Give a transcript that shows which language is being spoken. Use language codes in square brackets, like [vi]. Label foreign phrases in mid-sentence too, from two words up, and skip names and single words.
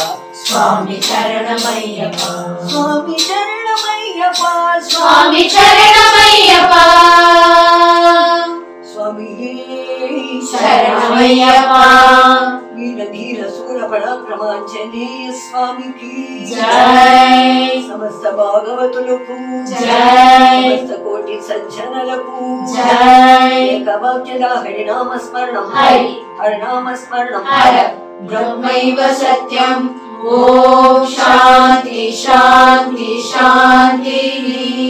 [ta] சுவாமி சரணமையப்பா சுவாமி சரணமையப்பா சுவாமி சரணமையப்பா சுவாமியே சரணமையப்பா வீர தீர சூர பராக்கிரமாஞ்சனேய స్వామికి [te] జై సమస్త భాగవతులకు జై సమస్త కోటి సజ్జనులకు జై ఏకవాక్యద హరినామ స్మరణం హరి హరినామ స్మరణం [sa] హర బ్రహ్మైవ సత్యం ఓం శాంతి శాంతి शान्तिः